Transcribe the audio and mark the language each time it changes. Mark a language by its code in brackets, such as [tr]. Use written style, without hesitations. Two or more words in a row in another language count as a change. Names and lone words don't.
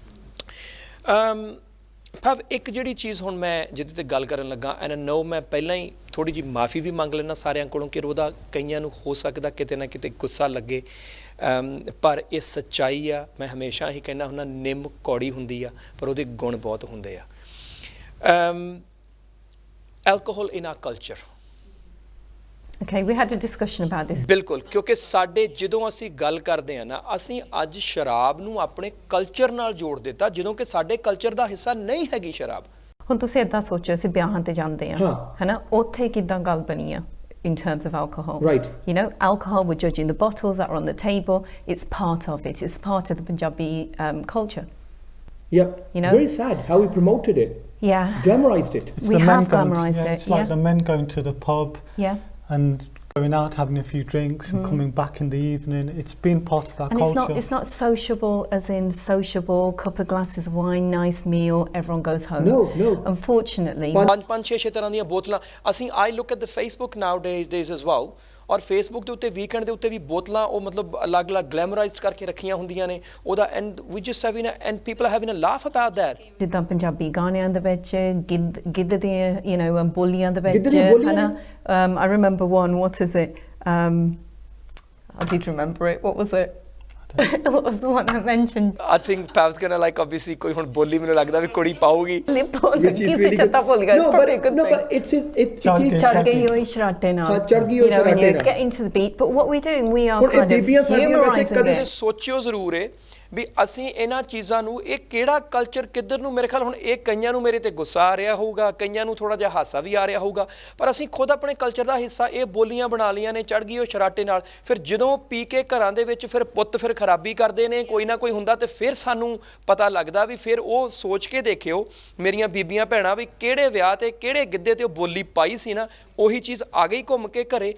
[pa] ਭਾਵ ਇੱਕ ਜਿਹੜੀ ਚੀਜ਼ ਹੁਣ ਮੈਂ ਜਿਹਦੇ ਤੇ ਗੱਲ ਕਰਨ ਲੱਗਾ, [en] and no [pa] ਮੈਂ ਪਹਿਲਾਂ ਹੀ ਥੋੜ੍ਹੀ ਜਿਹੀ ਮਾਫੀ ਵੀ ਮੰਗ ਲੈਣਾ ਸਾਰਿਆਂ ਕੋਲੋਂ ਕਿ ਉਹਦਾ ਕਈਆਂ ਨੂੰ ਹੋ ਸਕਦਾ ਕਿਤੇ ਨਾ ਕਿਤੇ ਗੁੱਸਾ ਲੱਗੇ, ਪਰ ਇਹ ਸੱਚਾਈ ਆ। ਮੈਂ ਹਮੇਸ਼ਾ ਹੀ ਕਹਿੰਦਾ ਹੁੰਦਾ, ਨਿੰਮ ਕੌੜੀ ਹੁੰਦੀ ਆ ਪਰ ਉਹਦੇ ਗੁਣ ਬਹੁਤ ਹੁੰਦੇ ਆ। [en] alcohol in our culture. Okay, we had a discussion about this. ਬਿਲਕੁਲ, ਕਿਉਂਕਿ ਸਾਡੇ ਜਦੋਂ ਅਸੀਂ ਗੱਲ ਕਰਦੇ ਹਾਂ ਨਾ, ਅਸੀਂ ਅੱਜ ਸ਼ਰਾਬ ਨੂੰ ਆਪਣੇ ਕਲਚਰ ਨਾਲ ਜੋੜ ਦਿੱਤਾ, ਜਦੋਂ ਕਿ ਸਾਡੇ ਕਲਚਰ ਦਾ ਹਿੱਸਾ ਨਹੀਂ ਹੈਗੀ ਸ਼ਰਾਬ। ਹੁਣ ਤੁਸੀਂ ਏਦਾਂ ਸੋਚੋ, ਅਸੀਂ ਵਿਆਹਾਂ ਤੇ ਜਾਂਦੇ ਆ, ਹੈਨਾ, ਉੱਥੇ ਕਿੱਦਾਂ ਗੱਲ ਬਣੀ ਆ in terms of alcohol. Right. You know, alcohol, we're judging the bottles that are on the table. It's part of it. It's part of the Punjabi culture. Yep. You know? Very sad how we promoted it. Yeah. Glamorized it. It's We the men have going glamorised it, It's like the men going to the pub Yeah. and going out, having a few drinks and coming back in the evening. It's been part of our And culture. it's not sociable as in sociable, couple of glasses of wine, nice meal, everyone goes home. No. Unfortunately. [pa] ਪੰਜ ਛੇ ਤਰ੍ਹਾਂ ਦੀਆਂ ਬੋਤਲਾਂ ਅਸੀਂ [en] I look at the Facebook nowadays as well, [pa] ਔਰ ਫੇਸਬੁੱਕ ਦੇ ਉੱਤੇ ਵੀਕਐਂਡ ਦੇ ਉੱਤੇ ਵੀ ਬੋਤਲਾਂ ਉਹ ਮਤਲਬ ਅਲੱਗ-ਅਲੱਗ ਗਲੈਮਰਾਈਜ਼ਡ ਕਰਕੇ ਰੱਖੀਆਂ ਹੁੰਦੀਆਂ ਨੇ ਉਹਦਾ, [en] and we just having and people having a laugh about that. [pa] ਜਿੱਦਾਂ ਪੰਜਾਬੀ ਗਾਣਿਆਂ ਦੇ ਵਿੱਚ ਗਿੱਧ ਦੀਆਂ, [en] you know, [pa] ਬੋਲੀਆਂ ਦੇ ਵਿੱਚ, ਗਿੱਧ ਦੀਆਂ ਬੋਲੀਆਂ? ਹਨਾ। [en] I remember one, what is it? I did remember it. What was it? What was the one I mentioned? I think Pav's gonna like obviously [pa] ਕੋਈ ਹੁਣ ਬੋਲੀ ਮੈਨੂੰ ਲੱਗਦਾ ਵੀ ਕੁੜੀ ਪਾਊਗੀ। [en] Which is really good. No, but it is [pa] ਚੜ੍ਹ ਗਈ ਹੋਈ ਸ਼ਰਾਟੇ ਨਾਲ। ਚੜ੍ਹ ਗਈ ਹੋਈ [en] You know, when you [pa] ਸ਼ਰਾਟੇ ਨਾਲ। [en] get into the beat, but what we're doing, we are [pa] ਹੁਣ ਇਹ [en] kind of [pa] ਬੀਬੀਆਂ ਸਾਡੀਆਂ ਵੈਸੇ [en] humorising [pa] ਕਦੇ [en] it. [pa] ਸੋਚਿਓ ਜ਼ਰੂਰ ਏ ਵੀ ਅਸੀਂ ਇਹਨਾਂ ਚੀਜ਼ਾਂ ਨੂੰ, ਇਹ ਕਿਹੜਾ ਕਲਚਰ ਕਿੱਧਰ ਨੂੰ, ਮੇਰੇ ਖਿਆਲ ਹੁਣ ਇਹ ਕਈਆਂ ਨੂੰ ਮੇਰੇ ਤੇ ਗੁੱਸਾ ਆ ਰਿਹਾ ਹੋਊਗਾ, ਕਈਆਂ ਨੂੰ ਥੋੜਾ ਜਿਹਾ ਹਾਸਾ ਵੀ ਆ ਰਿਹਾ ਹੋਊਗਾ, ਪਰ ਅਸੀਂ ਖੁਦ ਆਪਣੇ ਕਲਚਰ ਦਾ ਹਿੱਸਾ ਇਹ ਬੋਲੀਆਂ ਬਣਾ ਲਈਆਂ ਨੇ, ਚੜ੍ਹ ਗਈ ਉਹ ਸ਼ਰਾਟੇ ਨਾਲ। ਫਿਰ ਜਦੋਂ ਪੀ ਕੇ ਘਰਾਂ ਦੇ ਵਿੱਚ ਫਿਰ ਪੁੱਤ ਫਿਰ ਖਰਾਬੀ ਕਰਦੇ ਨੇ, ਕੋਈ ਨਾ ਕੋਈ ਹੁੰਦਾ, ਤੇ ਫਿਰ ਸਾਨੂੰ ਪਤਾ ਲੱਗਦਾ ਵੀ ਫਿਰ ਉਹ ਸੋਚ ਕੇ ਦੇਖਿਓ ਮੇਰੀਆਂ ਬੀਬੀਆਂ ਭੈਣਾਂ ਵੀ ਕਿਹੜੇ ਵਿਆਹ ਤੇ ਕਿਹੜੇ ਗਿੱਧੇ ਤੇ ਉਹ ਬੋਲੀ ਪਾਈ ਸੀ ਨਾ, ਉਹੀ ਚੀਜ਼ ਆ ਗਈ ਘੁੰਮ ਕੇ ਘਰੇ।